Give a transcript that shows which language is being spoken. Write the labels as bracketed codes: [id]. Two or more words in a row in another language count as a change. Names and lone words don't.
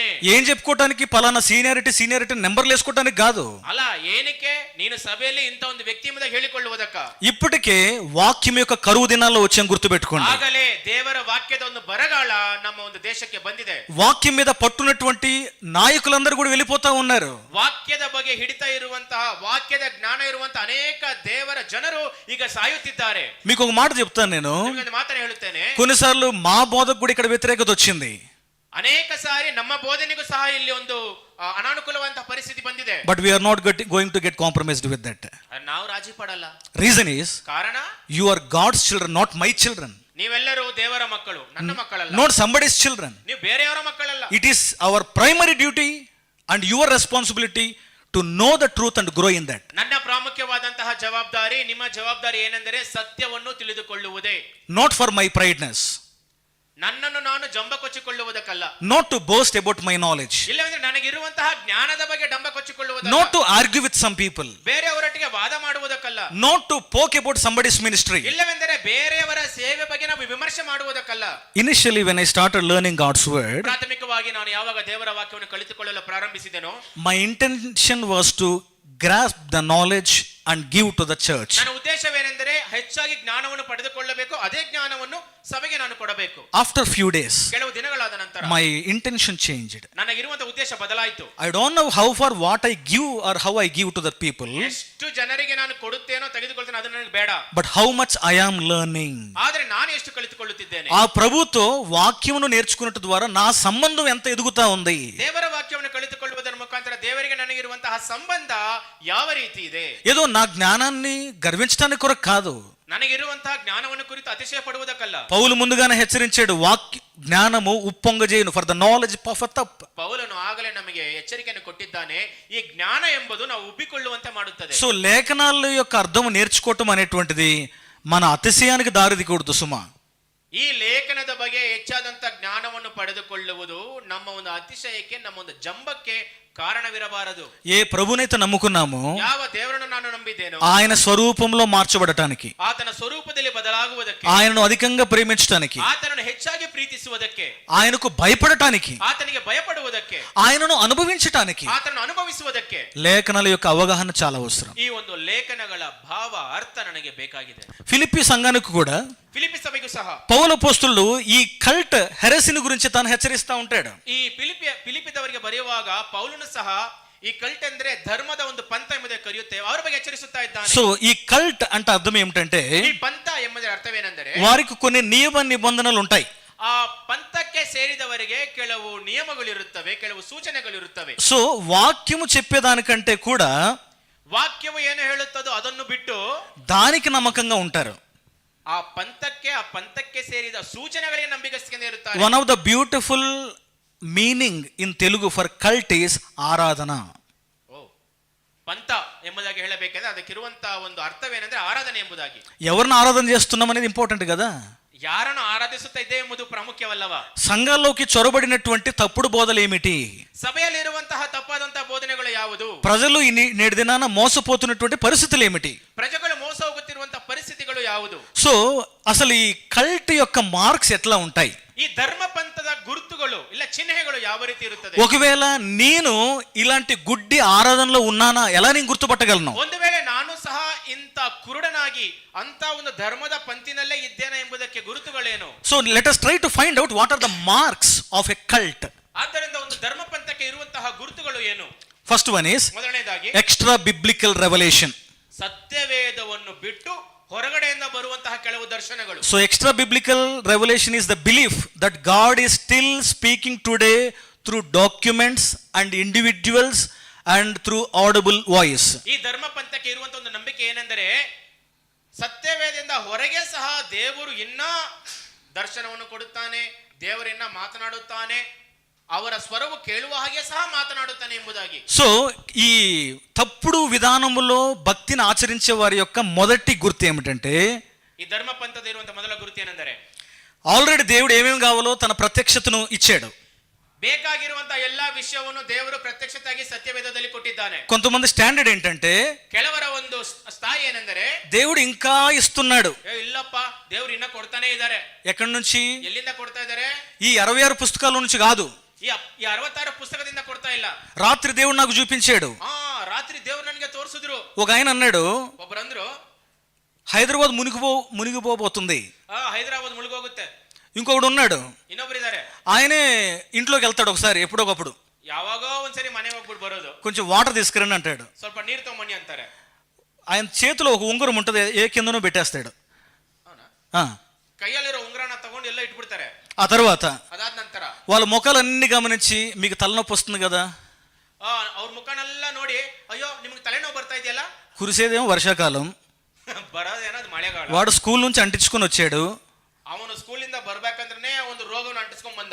[te] ఏం చెప్పుకోవడానికి పలానా సీనియారిటీ నెంబర్లు వేసుకోవడానికి కాదు. [kn] ಅಲ್ಲ, ಏನಕ್ಕೆ ನೀನು ಸಭೆಯಲ್ಲಿ ಇಂಥ ಒಂದು ವ್ಯಕ್ತಿ ಎಂಬುದಾಗಿ ಹೇಳಿಕೊಳ್ಳುವುದಕ್ಕ. [te] ఇప్పటికే వాక్యం యొక్క కరువు దినాల్లో వచ్చాం, గుర్తుపెట్టుకోండి. [kn] ಆಗಲೇ ದೇವರ ವಾಕ್ಯದ ಒಂದು ಬರಗಾಲ ನಮ್ಮ ಒಂದು ದೇಶಕ್ಕೆ ಬಂದಿದೆ. [te] వాక్యం మీద పట్టున్నటువంటి నాయకులందరూ కూడా వెళ్ళిపోతా ఉన్నారు. [kn] ವಾಕ್ಯದ ಬಗ್ಗೆ ಹಿಡಿತಾ ಇರುವಂತಹ, ವಾಕ್ಯದ ಜ್ಞಾನ ಇರುವಂತಹ ಅನೇಕ ದೇವರ ಜನರು ಈಗ ಸಾಯುತ್ತಿದ್ದಾರೆ. [te] మీకు ఒక మాట చెప్తాను నేను. [kn] ನಿಮಗೆ ಒಂದು ಮಾತನ್ನು ಹೇಳುತ್ತೇನೆ. [te] కొన్నిసార్లు మా బోధకు కూడా ఇక్కడ వ్యతిరేకత వచ్చింది. [kn] ಅನೇಕ ಸಾರಿ ನಮ್ಮ ಬೋಧನೆಗೂ ಸಹ ಇಲ್ಲಿ ಒಂದು ಅನಾನುಕೂಲವಂತ ಪರಿಸ್ಥಿತಿ ಬಂದಿದೆ. [en] But we are not going to get compromised with that. [kn] ನಾವು ರಾಜಿ ಪಡಲ್ಲ. [en] Reason is, [kn] ಕಾರಣ, [en] you are God's children, not my children. [kn] ನೀವೆಲ್ಲರೂ ದೇವರ ಮಕ್ಕಳು, ನನ್ನ ಮಕ್ಕಳಲ್ಲ. [en] Not somebody's children. [kn] ನೀವು ಬೇರೆಯವರ ಮಕ್ಕಳಲ್ಲ. [en] It is our primary duty and your responsibility to know the truth and grow in that. [kn] ನನ್ನ ಪ್ರಾಮುಖ್ಯವಾದಂತಹ ಜವಾಬ್ದಾರಿ, ನಿಮ್ಮ ಜವಾಬ್ದಾರಿ ಏನೆಂದರೆ ಸತ್ಯವನ್ನು ತಿಳಿದುಕೊಳ್ಳುವುದೇ. [en] Not for my prideness. [kn] ನನ್ನನ್ನು ನಾನು ಜಂಬ ಕೊಚ್ಚಿಕೊಳ್ಳುವುದಕ್ಕಲ್ಲ. [en] Not to boast about my knowledge. [kn] ಇಲ್ಲವೆಂದರೆ ನನಗಿರುವಂತಹ ಜ್ಞಾನದ ಬಗ್ಗೆ ಡಂಬ ಕೊಚ್ಚಿಕೊಳ್ಳುವುದಲ್ಲ. [en] Not to argue with some people. [kn] ಬೇರೆಯವರೊಟ್ಟಿಗೆ ವಾದ ಮಾಡುವುದಕ್ಕಲ್ಲ. [en] Not to poke about somebody's ministry. [kn] ಇಲ್ಲವೆಂದರೆ ಬೇರೆಯವರ ಸೇವೆ ಬಗ್ಗೆ ನಾವು ವಿಮರ್ಶೆ ಮಾಡುವುದಕ್ಕಲ್ಲ. [en] Initially when I started learning God's word, [kn] ಪ್ರಾಥಮಿಕವಾಗಿ ನಾನು ಯಾವಾಗ ದೇವರ ವಾಕ್ಯವನ್ನು ಕಲಿತುಕೊಳ್ಳಲು ಪ್ರಾರಂಭಿಸಿದೆನೋ, [en] my intention was to grasp the knowledge and give to the church. [kn] ನನ್ನ ಉದ್ದೇಶವೇನೆಂದರೆ ಹೆಚ್ಚಾಗಿ ಜ್ಞಾನವನ್ನು ಪಡೆದುಕೊಳ್ಳಬೇಕು, ಅದೇ ಜ್ಞಾನವನ್ನು ಸಭೆಗೆ ನಾನು ಕೊಡಬೇಕು. [en] After few days, [kn] ಕೆಲವು ದಿನಗಳಾದ ನಂತರ [en] my intention changed. [kn] ನನಗಿರುವಂತ ಉದ್ದೇಶ ಬದಲಾಯಿತು. [en] I don't know how far what I give or how I give to the people, [kn] ಎಷ್ಟು ಜನರಿಗೆ ನಾನು ಕೊಡುತ್ತೇನೋ ತೆಗೆದುಕೊಳ್ತೇನೆ ಅದು ನನಗೆ ಬೇಡ, [en] but how much I am learning. [kn] ಆದರೆ ನಾನು ಎಷ್ಟು ಕಲಿತುಕೊಳ್ಳುತ್ತಿದ್ದೇನೆ. [te] ఆ ప్రభుతో వాక్యమును నేర్చుకున్నట్టు ద్వారా నా సంబంధం ఎంత ఎదుగుతా ఉంది. [kn] ದೇವರ ವಾಕ್ಯವನ್ನು ಕಲಿತುಕೊಳ್ಳುವುದರ ಮುಖಾಂತರ ದೇವರಿಗೆ ನನಗಿರುವಂತಹ ಸಂಬಂಧ ಯಾವ ರೀತಿ ಇದೆ. [te] ఏదో నా జ్ఞానాన్ని గర్వించడానికి కొరకు కాదు. [kn] ನನಗಿರುವಂತಹ ಜ್ಞಾನವನ್ನು ಕುರಿತು ಅತಿಶಯ ಪಡುವುದಕ್ಕಲ್ಲ. [te] పౌలు ముందుగానే హెచ్చరించాడు, వాక్య జ్ఞానము ఉప్పొంగజేయును, [en] for the knowledge puffeth up. [kn] ಪೌಲನು ಆಗಲೇ ನಮಗೆ ಎಚ್ಚರಿಕೆಯನ್ನು ಕೊಟ್ಟಿದ್ದಾನೆ, ಈ ಜ್ಞಾನ ಎಂಬುದು ನಾವು ಉಬ್ಬಿಕೊಳ್ಳುವಂತೆ ಮಾಡುತ್ತದೆ. [te] సో లేఖనాల యొక్క అర్థం నేర్చుకోవటం అనేటువంటిది మన అతిశయానికి దారితీయకూడదు సుమా. [kn] ಈ ಲೇಖನದ ಬಗ್ಗೆ ಹೆಚ್ಚಾದಂತ ಜ್ಞಾನವನ್ನು ಪಡೆದುಕೊಳ್ಳುವುದು ನಮ್ಮ ಒಂದು ಅತಿಶಯಕ್ಕೆ, ನಮ್ಮ ಒಂದು ಜಂಬಕ್ಕೆ కారణవిరబారదు. [te] ఏ ప్రభునైతే నమ్ముకున్నామో, [kn] ಯಾವ ದೇವರನ್ನು ನಾನು ನಂಬಿದ್ದೇನೋ, [te] ఆయన స్వరూపంలో మార్చబడటానికి, [kn] ಆತನ ಸ್ವರೂಪದಲ್ಲಿ ಬದಲಾಗುವುದಕ್ಕೆ, [te] ఆయనను అధికంగా ప్రేమించడానికి, [kn] ಆತನನ್ನು ಹೆಚ್ಚಾಗಿ ಪ್ರೀತಿಸುವುದಕ್ಕೆ, [te] ఆయనకు భయపడటానికి, [kn] ಆತನಿಗೆ ಭಯಪಡುವುದಕ್ಕೆ, [te] ఆయనను అనుభవించటానికి [kn] ಆತನನ್ನು ಅನುಭವಿಸುವುದಕ್ಕೆ [te] లేఖనాల యొక్క అవగాహన చాలా అవసరం. [kn] ಈ ಒಂದು ಲೇಖನಗಳ ಭಾವ ಅರ್ಥ ನನಗೆ ಬೇಕಾಗಿದೆ. [te] ఫిలిప్పీ సంఘానికి కూడా, [kn] ಫಿಲಿಪ್ಪಿ ಸಭೆಗೂ ಸಹ [te] పౌలు అపోస్తలుడు ఈ [en] cult heresy [te] గురించి తాను హెచ్చరిస్తా ఉంటాడు. [kn] ಈ ಫಿಲಿಪ್ಪಿದವರಿಗೆ ಬರೆಯುವಾಗ ಪೌಲನು ಸಹ ಈ ಕಲ್ಟ್ ಅಂದ್ರೆ ಧರ್ಮದ ಒಂದು ಪಂಥ ಎಂಬುದಕ್ಕೆ ಕರೆಯುತ್ತೇವೆ, ಅವರ ಬಗ್ಗೆ ಎಚ್ಚರಿಸುತ್ತಾ ಇದ್ದಾನೆ. [te] సో ఈ కల్ట్ అంటే అర్థం ఏమిటంటే, [kn] ಈ ಪಂಥ ಎಂಬುದರ ಅರ್ಥವೇನೆಂದರೆ [te] వారికి కొన్ని నియమ నిబంధనలు ఉంటాయి. [kn] ಆ ಪಂಥಕ್ಕೆ ಸೇರಿದವರಿಗೆ ಕೆಲವು ನಿಯಮಗಳಿರುತ್ತವೆ, ಕೆಲವು ಸೂಚನೆಗಳಿರುತ್ತವೆ. [te] సో వాక్యము చెప్పేదానికంటే కూడా [kn] ವಾಕ್ಯವು ಏನು ಹೇಳುತ್ತದೋ ಅದನ್ನು ಬಿಟ್ಟು [te] దానికి నమ్మకంగా ఉంటారు. [kn] ಆ ಪಂಥಕ್ಕೆ ಸೇರಿದ ಸೂಚನೆಗಳಿಗೆ ನಂಬಿಕೆಯಿಂದ ಇರುತ್ತಾರೆ. [en] One of the beautiful meaning in Telugu for cult is ఆరాధన. [kn] ಪಂಥ ಎಂಬುದಾಗಿ ಹೇಳಬೇಕೆಂದ್ರೆ ಅದಕ್ಕಿರುವಂತಹ ಒಂದು ಅರ್ಥವೇನೆಂದ್ರೆ ಆರಾಧನೆ ಎಂಬುದಾಗಿ. [te] ఎవరిని ఆరాధన చేస్తున్నాం అనేది ఇంపార్టెంట్ కదా. [kn] ಯಾರನ್ನು ಆರಾಧಿಸುತ್ತಾ ಇದೆ ಎಂಬುದು ಪ್ರಾಮುಖ್ಯವಲ್ಲವಾ? [te] సంఘాల్లోకి చొరబడినటువంటి తప్పుడు బోధలు ఏమిటి? [kn] ಸಭೆಯಲ್ಲಿರುವಂತಹ ತಪ್ಪಾದಂತಹ ಬೋಧನೆಗಳು ಯಾವುದು? [te] ప్రజలు నేటి దినాన మోసపోతున్నటువంటి పరిస్థితులు ఏమిటి? [kn] ಪ್ರಜೆಗಳು ಮೋಸ ಹೋಗುತ್ತಿರುವಂತಹ ಪರಿಸ್ಥಿತಿಗಳು ಯಾವುದು? [te] సో అసలు ఈ కల్ట్ యొక్క మార్క్స్ ఎట్లా ఉంటాయి? [kn] ಈ ಧರ್ಮ ಪಂಥದ ಗುರುತುಗಳು ಇಲ್ಲ ಚಿಹ್ನೆಗಳು ಯಾವ ರೀತಿ ಇರುತ್ತದೆ? [te] ఒకవేళ నేను ఇలాంటి గుడ్డి ఆరాధనలో ఉన్నానా, ఎలా నేను గుర్తుపట్టగలను? [kn] ಒಂದು ವೇಳೆ ನಾನು ಸಹ ಇಂಥ ಕುರುಡನಾಗಿ ಅಂತ ಒಂದು ಧರ್ಮದ ಪಂಥಿನಲ್ಲೇ ಇದ್ದೇನೆ ಎಂಬುದಕ್ಕೆ ಗುರುತುಗಳೇನು? [en] So let us try to find out what are the marks of a cult. [kn] ಆದ್ದರಿಂದ ಒಂದು ಧರ್ಮ ಪಂಥಕ್ಕೆ ಇರುವಂತಹ ಗುರುತುಗಳು ಏನು? [en] First one is [kn] ಮೊದಲನೇದಾಗಿ [en] extra biblical revelation. [kn] ಸತ್ಯವೇದವನ್ನು ಬಿಟ್ಟು ಹೊರಗಡೆಯಿಂದ ಬರುವಂತಹ ಕೆಲವು ದರ್ಶನಗಳು. [en] So extra biblical revelation is the belief that God is still speaking today through documents and individuals and through audible voice. [kn] ಈ ಧರ್ಮ ಪಂಥಕ್ಕೆ ಇರುವಂತಹ ಒಂದು ನಂಬಿಕೆ ಏನೆಂದರೆ ಸತ್ಯವೇದದಿಂದ ಹೊರಗೆ ಸಹ ದೇವರು ಇನ್ನ ದರ್ಶನವನ್ನು ಕೊಡುತ್ತಾನೆ, ದೇವರು ಇನ್ನ ಮಾತನಾಡುತ್ತಾನೆ, ಅವರ ಸ್ವರವು ಕೇಳುವ ಹಾಗೆ ಸಹ ಮಾತನಾಡುತ್ತಾನೆ ಎಂಬುದಾಗಿ. [te] సో ఈ తప్పుడు విధానములో భక్తిని ఆచరించే వారి యొక్క మొదటి గుర్తు ఏమిటంటే, [kn] ಈ ಧರ್ಮ ಪಂಥದ ಇರುವಂತ ಮೊದಲ ಗುರುತು ಏನೆಂದರೆ [te] ఆల్రెడీ దేవుడు ఏమేమి కావాలో తన ప్రత్యక్షతను ఇచ్చాడు. [kn] ಬೇಕಾಗಿರುವಂತ ಎಲ್ಲಾ ವಿಷಯವನ್ನು ದೇವರು ಪ್ರತ್ಯಕ್ಷತೆಯಾಗಿ ಸತ್ಯವೇದದಲ್ಲಿ ಕೊಟ್ಟಿದ್ದಾನೆ. [te] కొంతమంది స్టాండర్డ్ ఏంటంటే, [kn] ಕೆಲವರ ಒಂದು ಸ್ಥಾಯಿ ಏನೆಂದರೆ [te] దేవుడు ఇంకా ఇస్తున్నాడు. [kn] ಇಲ್ಲಪ್ಪ ದೇವರು ಇನ್ನ ಕೊಡ್ತಾನೆ ಇದ್ದಾರೆ. [te] ఎక్కడి నుంచి? [kn] ಎಲ್ಲಿಂದ ಕೊಡ್ತಾ ಇದ್ದಾರೆ? [te] ఈ 66 పుస్తకాల నుంచి కాదు, [kn] ಈ 66 ಪುಸ್ತಕದಿಂದ ಕೊಡ್ತಾ ಇಲ್ಲ. [te] రాత్రి దేవుడు నాకు చూపించాడు. [kn] ರಾತ್ರಿ ದೇವರು ನನಗೆ ತೋರಿಸಿದ್ರು. [te] ఒక ఆయన అన్నాడు, [kn] ಒಬ್ರು ಅಂದ್ರು [te] హైదరాబాద్ మునిగిపోబోతుంది. [kn] ಹೈದರಾಬಾದ್ ಮುಳುಗೋಗುತ್ತೆ. [te] ఇంకొకడు ఉన్నాడు, [kn] ಇನ್ನೊಬ್ರು ಇದ್ದಾರೆ, [te] ఆయనే ఇంట్లోకి వెళ్తాడు ఒకసారి, ఎప్పుడోకప్పుడు [kn] ಯಾವಾಗೋ ಒಂದ್ಸರಿ ಮನೆಗೆ ಹೋಗ್ಬಿಟ್ಟು ಬರೋದು, [te] కొంచెం వాటర్ తీసుకురండి అంటాడు. [kn] ಸ್ವಲ್ಪ ನೀರು ತಗೊಂಬನ್ನಿ ಅಂತಾರೆ. [te] ఆయన చేతిలో ఒక ఉంగరం ఉంటుంది, ఏ కిందనో పెట్టేస్తాడు. [kn] ಕೈಯಲ್ಲಿರೋ ಉಂಗ್ರನ ತಗೊಂಡು ಎಲ್ಲ ಇಟ್ಬಿಡ್ತಾರೆ. [te] ఆ తర్వాత [kn] ಅದಾದ ನಂತರ [te] వాళ్ళ ముఖాలన్నీ గమనించి మీకు తలనొప్పి వస్తుంది కదా, [kn] ಅವ್ರ ಮುಖನೆಲ್ಲ ನೋಡಿ ಅಯ್ಯೋ ನಿಮ್ಗೆ ತಲೆನೋವು ಬರ್ತಾ ಇದೆಯಲ್ಲ, [te] కురిసేదేమో వర్షాకాలం, [kn] ಬರೋದೇನದು ಮಳೆಗಾಲ. [te] వాడు స్కూల్ నుంచి అంటించుకొని వచ్చాడు, [kn] ಅವನು ಸ್ಕೂಲಿಂದ ಬರ್ಬೇಕಂದ್ರೆ ಒಂದು ರೋಗವನ್ನು ಅಂಟಿಸ್ಕೊಂಡ್ ಬಂದ.